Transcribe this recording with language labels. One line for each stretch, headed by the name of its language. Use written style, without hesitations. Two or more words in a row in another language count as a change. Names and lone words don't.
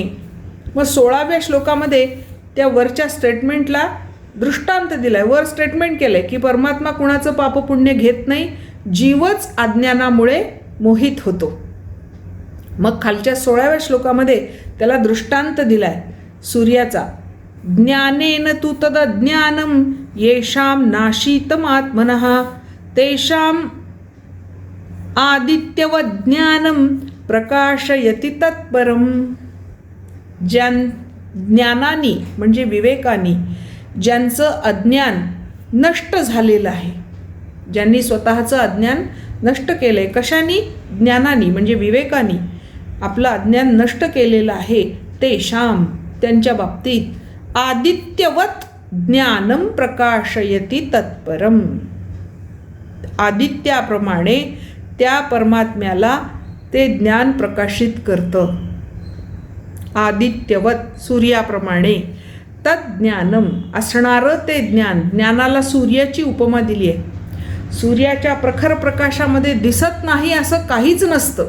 Marathi: मग 16व्या श्लोकामध्ये त्या वरच्या स्टेटमेंटला दृष्टांत दिलाय. वर स्टेटमेंट केलंय की परमात्मा कुणाचं पापपुण्य घेत नाही, जीवच अज्ञानामुळे मोहित होतो. मग खालच्या 16व्या श्लोकामध्ये त्याला दृष्टांत दिलाय सूर्याचा.
Sanskrit: ज्ञानेन तु तदज्ञानं येषां नाशीतमात्मनः तेषां आदित्यवज्ञानं प्रकाशयति तत्परम.
Marathi: ज्ञानानी म्हणजे विवेकानी ज्यांचं अज्ञान नष्ट झालेलं आहे, ज्यांनी स्वतःचं अज्ञान नष्ट केलं आहे. कशाने? ज्ञानानी म्हणजे विवेकानी आपलं अज्ञान नष्ट केलेलं आहे.
Sanskrit: तेषां
Marathi: त्यांच्या बाबतीत
Sanskrit: आदित्यवत ज्ञानं प्रकाशयति तत्परम.
Marathi: आदित्याप्रमाणे त्या परमात्म्याला ते ज्ञान प्रकाशित करतं. आदित्यवत सूर्याप्रमाणे तज्ज्ञानम असणारं ते ज्ञान. ज्ञानाला सूर्याची उपमा दिली आहे. सूर्याच्या प्रखर प्रकाशामध्ये दिसत नाही असं काहीच नसतं.